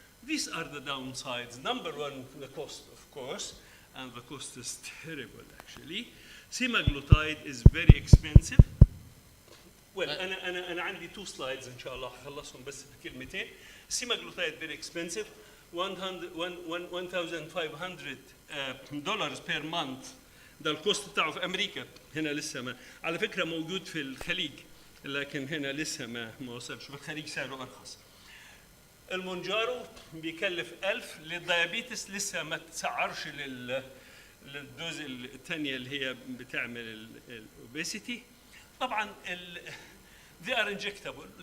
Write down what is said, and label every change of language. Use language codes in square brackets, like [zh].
[en] These are the downsides. Number one, the cost, of course, and the cost is terrible, actually. Semaglutide is very expensive. [ar] Well, أنا عندي 2 slides إن شاء الله هخلصهم بس بكلمتين. [en] Semaglutide very expensive, $1,500 per month. [ar] ده الكوست بتاعه في أمريكا. هنا لسه ما، على فكرة موجود في الخليج، لكن هنا لسه ما وصلش. في الخليج سعره أرخص. المونجارو بيكلف 1000. للديابيتس لسه ما تسعرش للدوز الثانية اللي هي بتعمل الأوبيسيتي. طبعا [en] they are injectable.